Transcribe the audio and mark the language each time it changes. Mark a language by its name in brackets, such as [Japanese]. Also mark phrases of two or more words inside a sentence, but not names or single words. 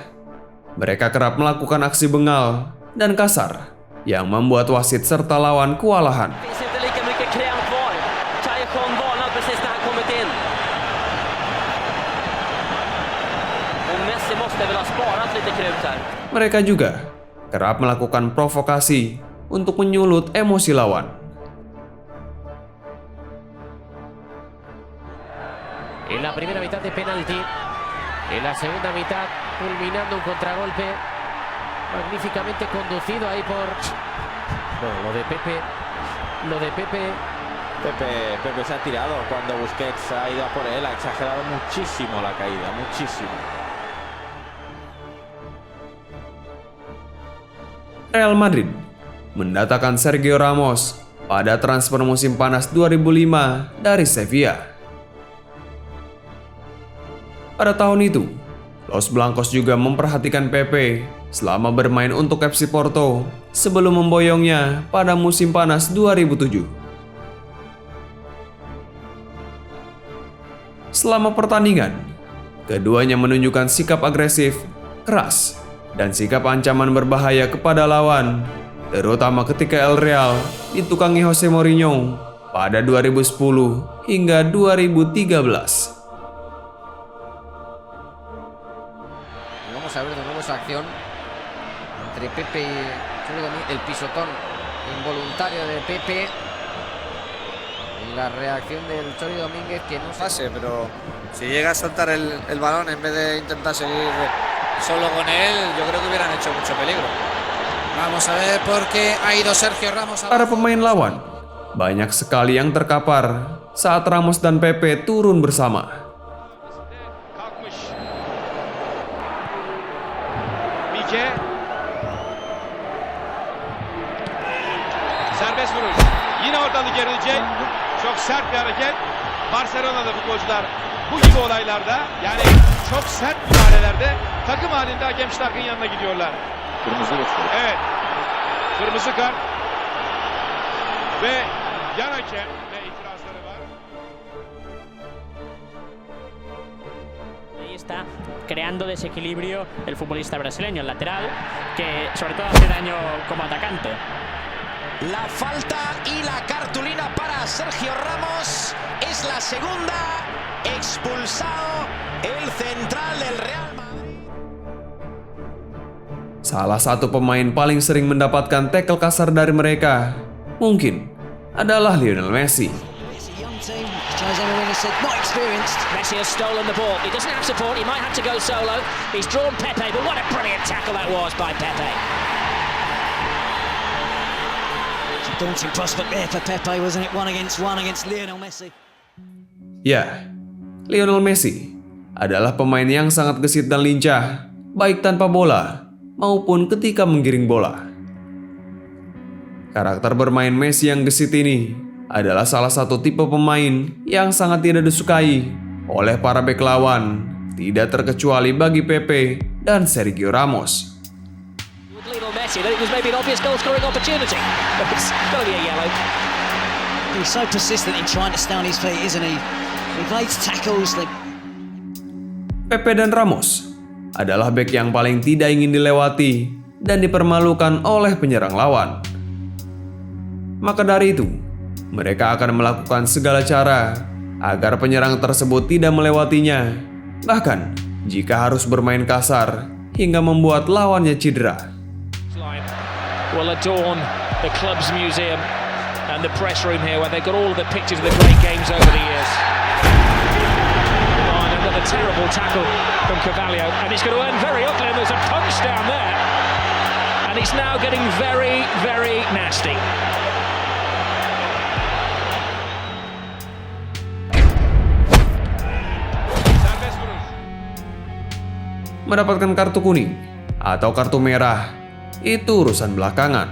[Indonesian] Mereka kerap melakukan aksi bengal dan kasar yang membuat wasit serta lawan kewalahan. Mereka juga kerap melakukan provokasi untuk menyulut emosi lawan. [Spanish] En la primera mitad de penalti, en la segunda mitad culminando un contragolpe magníficamente conducido ahí por... Bueno, lo de Pepe Pepe se ha tirado cuando Busquets ha ido a por él, ha exagerado muchísimo la caída, muchísimo. [Indonesian] Real Madrid mendatangkan Sergio Ramos pada transfer musim panas 2005 dari Sevilla. Pada tahun itu, Los Blancos juga memperhatikan Pepe selama bermain untuk FC Porto sebelum memboyongnya pada musim panas 2007. Selama pertandingan, keduanya menunjukkan sikap agresif, keras, dan sikap ancaman berbahaya kepada lawan, terutama ketika El Real ditukangi Jose Mourinho pada 2010 hingga 2013. [Spanish] Vamos a ver de nuevo esa acción entre Pepe y el pisotón involuntario de Pepe y la reacción del Chori Domínguez, que no pase, pero si llega a soltar el balón en vez de intentar seguir solo con él, yo creo que hubieran hecho mucho peligro. Vamos a ver por qué ha ido Sergio Ramos. [Indonesian] Para pemain lawan, banyak sekali yang terkapar saat Ramos dan Pepe turun bersama. [Turkish] Kalkmış. Mike. Serbest vuruş. Yine ortalık gerilecek. Çok sert bir hareket. Barcelona'da futbolcular bu gibi olaylarda, yani çok sert müdahalelerde takım halinde hakem Stark'ın yanına gidiyorlar. Kırmızı gösteriyor. Evet. Kırmızı kart. Ve yan hakem ve itirazları var. [Spanish] Ahí está creando desequilibrio el futbolista brasileño, el lateral, que sobre todo hace daño como atacante. La falta y la cartulina para Sergio Ramos es la segunda Expulsado el central del Real Madrid. [Indonesian] Salah satu pemain paling sering mendapatkan tackle kasar dari mereka mungkin adalah Lionel Messi. [English] Messi has stolen the ball. He doesn't have support. He might have to go solo. He's drawn Pepe, but what a brilliant tackle that was by Pepe. It's a daunting prospect there for Pepe, wasn't it? One against Lionel Messi. [Indonesian] Ya, Lionel Messi adalah pemain yang sangat gesit dan lincah, baik tanpa bola maupun ketika menggiring bola. Karakter bermain Messi yang gesit ini adalah salah satu tipe pemain yang sangat tidak disukai oleh para bek lawan, tidak terkecuali bagi Pepe dan Sergio Ramos. [English] Lionel Messi, that it was maybe an obvious goal-scoring opportunity, but it's got to be a yellow. He's so persistent in trying to stay on his feet, isn't he? He evades tackles. [Indonesian] Pepe dan Ramos adalah bek yang paling tidak ingin dilewati dan dipermalukan oleh penyerang lawan. Maka dari itu, mereka akan melakukan segala cara agar penyerang tersebut tidak melewatinya, bahkan jika harus bermain kasar hingga membuat lawannya cedera. [English] Will adorn the club's museum and the press room here where they've got all of the pictures of the great games over the years. Oh, and another terrible tackle from Carvalho, and he's going to earn very ugly, and there's a punch down there, and he's now getting very, very nasty. [Indonesian] Mendapatkan kartu kuning atau kartu merah itu urusan belakangan.